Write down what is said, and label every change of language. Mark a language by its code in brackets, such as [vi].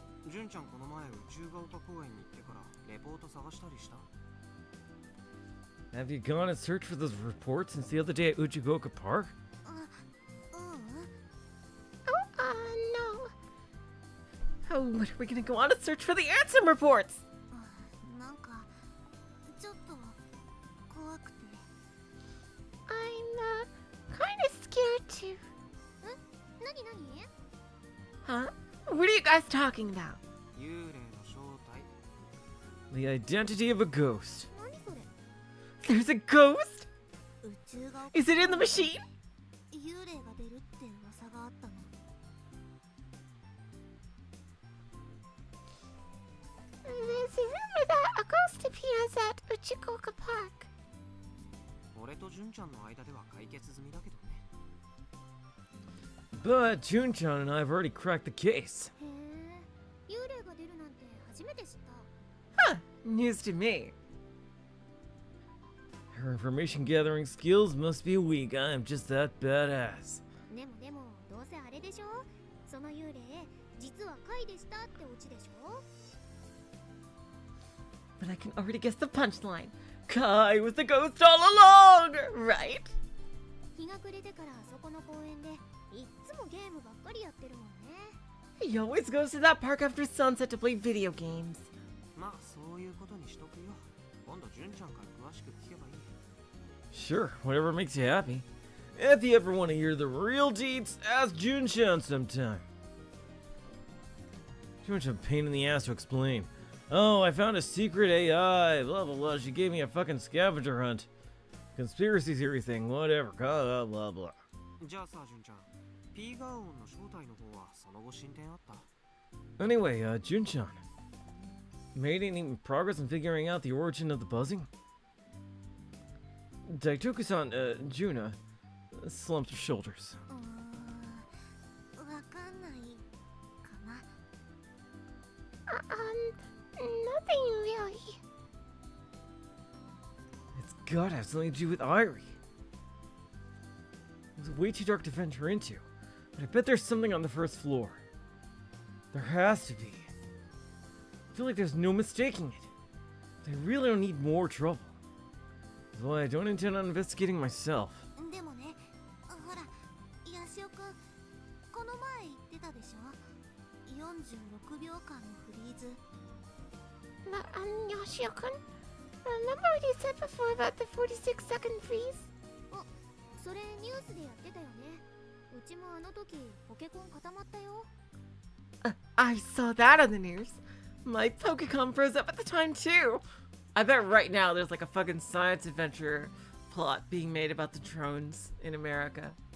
[ja] 純ちゃんこの前宇宙が丘公園に行ってからレポート探したりした？ [en] Have you gone and searched for those reports since the other day at Uchigoka Park? No. Oh, what are we gonna go on and search for the answer reports? [ja] なんかちょっと怖くて。 [en] I'm kind of scared too. [ja] 何？ [en] Huh? What are you guys talking about? [ja] 幽霊の正体。 [en] The identity of a ghost. [ja] 何それ？ [en] There's a ghost? [ja] 宇宙が [en] Is it in the machine? [ja] 幽霊が出るって噂があったの。 [en] There's a rumor that a ghost appears at Uchigoka Park. [ja] 俺と純ちゃんの間では解決済みだけどね。 [en] But Jun-chan and I have already cracked the case. [ja] へえ、幽霊が出るなんて初めて知った。 [en] Huh, news to me. Her information gathering skills must be weak. I am just that badass. [ja] でもどうせあれでしょ？その幽霊実は怪でしたってオチでしょ？ [en] But I can already guess the punchline. Kai was the ghost all along, right? [ja] 日が暮れてからあそこの公園でいっつもゲームばっかりやってるもんね。 [en] He always goes to that park after sunset to play video games. [ja] まあそういうことにしとくよ。今度純ちゃんから詳しく聞けばいい。 [en] Sure, whatever makes you happy. If you ever want to hear the real deets, ask Jun-chan sometime. Too much of a pain in the ass to explain. Oh, I found a secret AI, blah blah blah. She gave me a fucking scavenger hunt. Conspiracy theory thing, whatever, blah blah blah. [ja] じゃあさ、純ちゃん。 P ガーオンの正体の方はその後進展あった？ [en] Anyway, Jun-chan. Made any progress in figuring out the origin of the buzzing? Daitoku-san, Juna, slumped her shoulders. [ja] わかんないかな。 [en] Nothing really. It's gotta have something to do with Airi. It's way too dark to venture into, but I bet there's something on the first floor. There has to be. I feel like there's no mistaking it. But I really don't need more trouble. That's why I don't intend on investigating myself. [ja] でもね、ほら、ヤシオくん、この前言ってたでしょ。 46秒間のフリーズ。 [en] ヤシオくん、remember what you said before about the 46-second freeze? [ja] あ、それニュースでやってたよね。うちもあの時ポケコン固まったよ。 [en] I saw that on the news. My Pokemon froze up at the time too. I bet right now there's like a fucking science adventure plot being made about the drones in America.